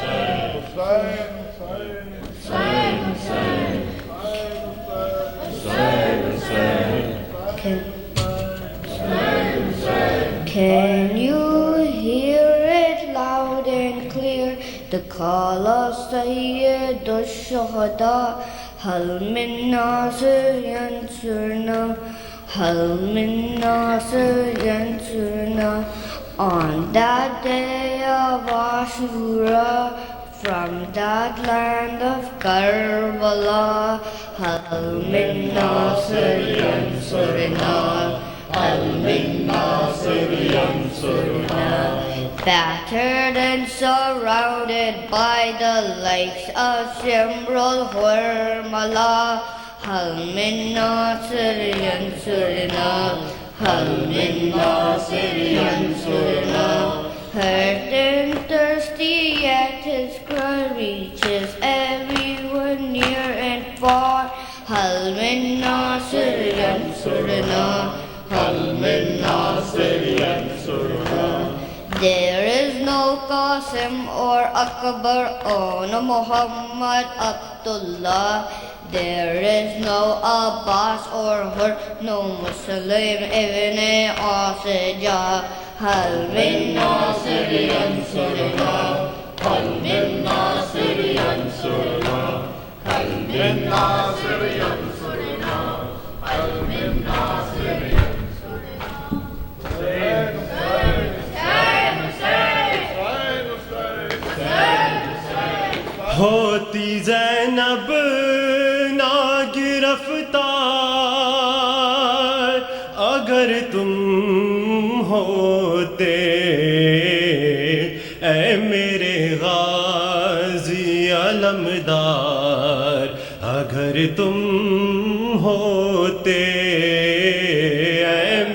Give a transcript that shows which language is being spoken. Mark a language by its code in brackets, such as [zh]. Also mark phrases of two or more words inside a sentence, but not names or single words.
[en] Can you hear it loud and clear? The call of Sayyid al-Shuhada. [ar] هل من ناصر ينصرنا، هل من ناصر ينصرنا. [en] On that day of Ashura, from that land of Karbala, [ar] هل من ناصر ينصرنا، هل من ناصر ينصرنا. [en] Battered and surrounded by the likes of Shimrul Hurmala, [ar] هل من ناصر ينصرنا، هل من ناصر ينصرنا. [en] Hurt and thirsty, yet his cry reaches everyone near and far. [ar] هل من ناصر ينصرنا، هل من ناصر ينصرنا. [en] There is no Qasim or Akbar or no Muhammad Abdullah. There is no Abbas or Hur, no Muslim ibn Asija. [ar] هل من ناصر ينصرنا، هل من ناصر ينصرنا، هل من ناصر ينصرنا، هل من ناصر ينصرنا. [ur] ہوتی زینب نہ گرفتار اگر تم ہوتے اے میرے غازی علمدار اگر تم ہوتے اے